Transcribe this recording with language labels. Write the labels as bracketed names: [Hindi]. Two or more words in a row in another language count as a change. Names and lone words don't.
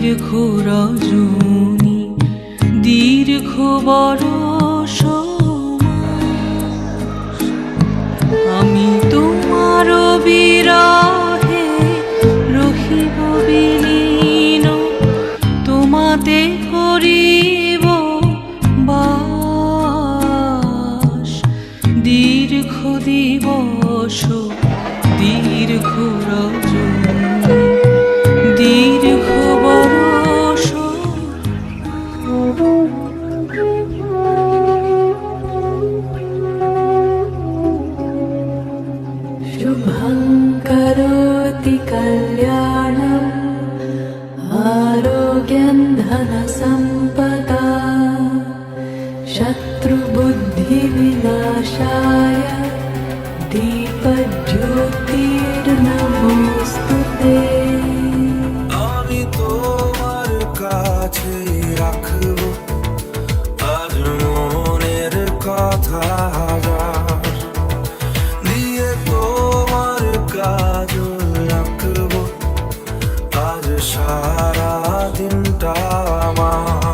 [Bangla] রজনী দীর্ঘ বরষ আমি তোমার বিরহে রহিব বিলীন, তোমাতে করিব বাস। দীর্ঘ দিবস দীর্ঘ রজনী দীর্ঘ বরষ। [Sanskrit] शुभं करोति कल्याणम् आरोग्यं धनसम्पदा शत्रुबुद्धिविनाशाय दीपज्योतिर्नमोस्तुते। [Bangla] আমি তোমার কাছে রাখবো আজ মনের কথা, দিয়ে তোমার কাজ রাখবো আজ সারা দিনটা আমার।